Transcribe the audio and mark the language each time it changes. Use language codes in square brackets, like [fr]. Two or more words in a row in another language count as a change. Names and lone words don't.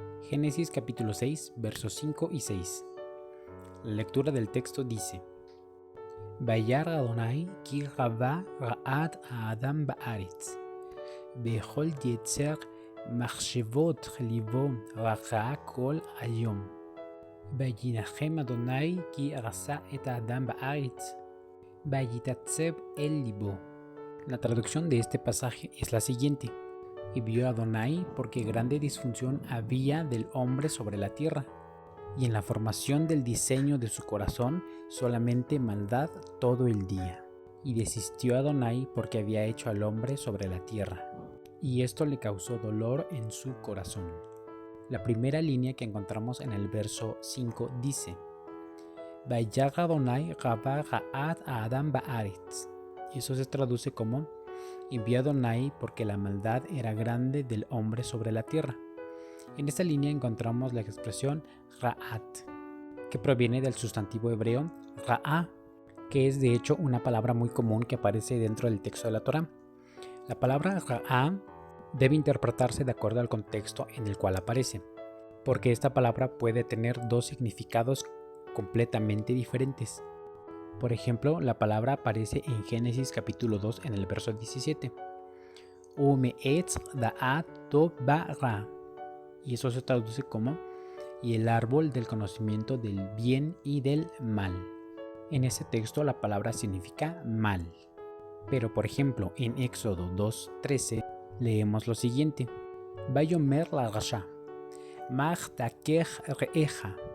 [es] Génesis capítulo 6, versos 5 y 6. La lectura del texto dice: [he] וירא אדני כי רבה רעת האדם בארץ בכל יצר מחשבות לבו רע כל היום וינחם אדני כי ארסה את האדם בארץ ויתעצב אל לבו. [es] La traducción de este pasaje es la siguiente: y vio a Adonai porque grande disfunción había del hombre sobre la tierra, y en la formación del diseño de su corazón solamente maldad todo el día. Y desistió Adonai porque había hecho al hombre sobre la tierra, y esto le causó dolor en su corazón. La primera línea que encontramos en el verso 5 dice: [he] וירא אדני רבה רעת האדם בארץ, [es] y eso se traduce como: envió a Adonai porque la maldad era grande del hombre sobre la tierra. En esta línea encontramos la expresión ra'at, que proviene del sustantivo hebreo ra'a, que es de hecho una palabra muy común que aparece dentro del texto de la Torá. La palabra ra'a debe interpretarse de acuerdo al contexto en el cual aparece, porque esta palabra puede tener dos significados completamente diferentes. Por ejemplo, la palabra aparece en Génesis capítulo 2 en el verso 17. [he] ומעץ דעת טוב ברע. [es] Y eso se traduce como: y el árbol del conocimiento del bien y del mal. En ese texto la palabra significa mal. Pero por ejemplo, en Éxodo 2:13 leemos lo siguiente: [he] ויאמר לרשע מה תכה רעך.